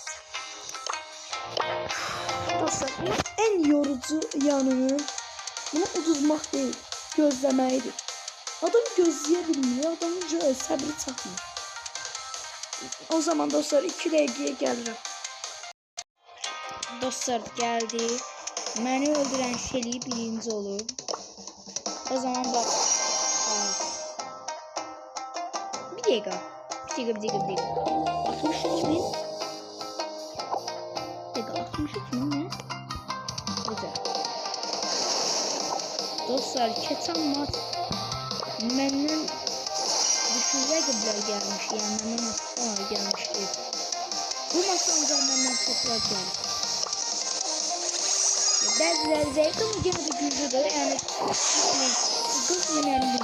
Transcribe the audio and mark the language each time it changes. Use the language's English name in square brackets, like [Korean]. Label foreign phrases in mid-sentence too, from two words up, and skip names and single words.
[Azerbaijani] Dostlar, bunun en yorucu yanını bunu uduzmaq deyil, gözləməkdir. Adam gözləyə bilmiyor, adamın səbri çatmır. O zaman dostlar 2 dəqiqəyə gəlirəm. Dostlar, gəldi. Məni öldürən Şeli birinci olur. [Turkish] O zaman bak. Bir dakika. 63 bin. Bir dakika, 63 bin ne? Güzel. [Azerbaijani] Dostlar, keçən maç məndən düşük rəqiblər gəlmiş, yəni məndən asıqlar gəlmişdi. Bu maçda ancaq məndən çoxlar gəlir. Bəziləri zəif ama gene de güclüdür, yəni 40 min 50 min.